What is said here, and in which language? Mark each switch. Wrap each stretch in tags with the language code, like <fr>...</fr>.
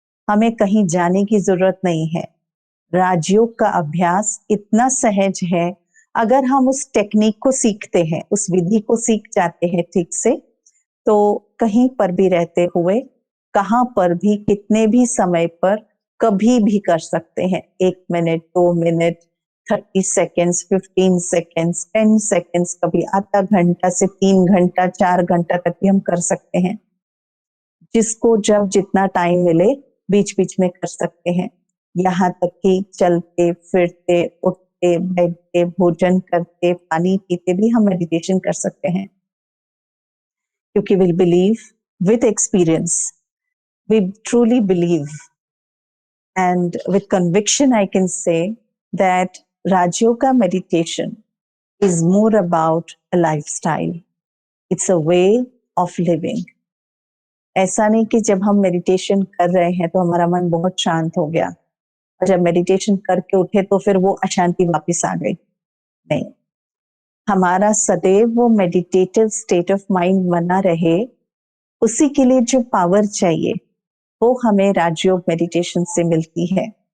<hi>हमें कहीं जाने की जरूरत नहीं है। राजयोग का अभ्यास इतना सहज है, अगर हम उस टेक्निक को सीखते हैं, उस विधि को सीख जाते हैं ठीक से, तो कहीं पर भी रहते हुए, कहां पर भी, कितने भी समय पर, कभी भी कर सकते हैं। 1 minute, 2 minute, 30 seconds, 15 seconds, 10 seconds, कभी आधा घंटा से 3 घंटा, 4 घंटा तक भी हम कर सकते हैं। जिसको जब जितना टाइम मिले बीच बीच में कर सकते हैं। यहाँ तक कि चलते फिरते, उठते बैठते, भोजन करते, पानी पीते भी हम मेडिटेशन कर सकते हैं, क्योंकि</hi> <en>we believe with experience, we truly believe, and with conviction I can say that Raj Yoga meditation is more about a lifestyle. It's a way of living.</en> <hi>ऐसा नहीं कि जब हम मेडिटेशन कर रहे हैं तो हमारा मन बहुत शांत हो गया और जब मेडिटेशन करके उठे तो फिर वो अशांति वापस आ गई। नहीं, हमारा सदैव वो मेडिटेटिव स्टेट ऑफ माइंड बना रहे, उसी के लिए जो पावर चाहिए वो हमें राजयोग मेडिटेशन से मिलती है।</hi>